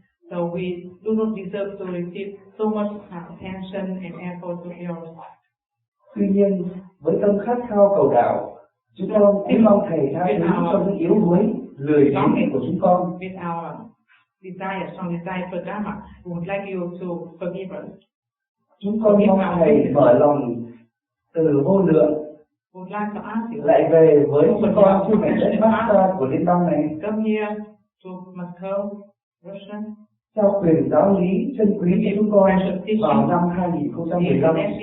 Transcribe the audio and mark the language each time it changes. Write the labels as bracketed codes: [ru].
[en] So we do not deserve to receive so much attention and effort to yours. [vi] Tuy nhiên, với tâm khát khao cầu đạo, chúng con cũng mong thầy tha thứ cho những yếu đuối, lười biếng của chúng con. [en] With our strong desire for Dharma, we would like you to forgive us. [vi] Chúng con mong thầy mở lòng từ vô lượng, lại về với chúng con trên mảnh đất Moscow của Liên bang này. [en] Come here to Moscow, Russia. [vi] Trao quyền giáo lý chân quý cho chúng con vào năm 2015.